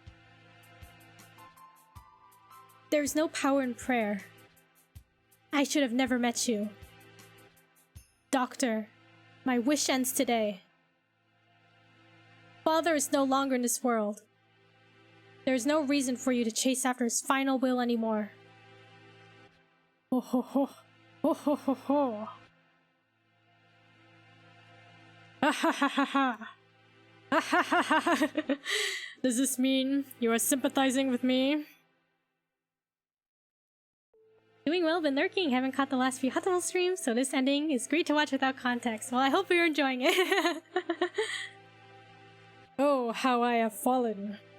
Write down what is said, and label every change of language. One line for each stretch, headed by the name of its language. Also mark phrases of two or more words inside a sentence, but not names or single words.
English: There's no power in prayer. I should have never met you. Doctor, my wish ends today. Father is no longer in this world. There is no reason for you to chase after his final will anymore. Ho ho ho. Ho ho ho ho. Ha ha ha ha ha. Ha ha ha ha. Does this mean you are sympathizing with me? Doing well, been lurking, haven't caught the last few Hatoful streams, so this ending is great to watch without context. Well, I hope you're enjoying it. Oh, how I have fallen.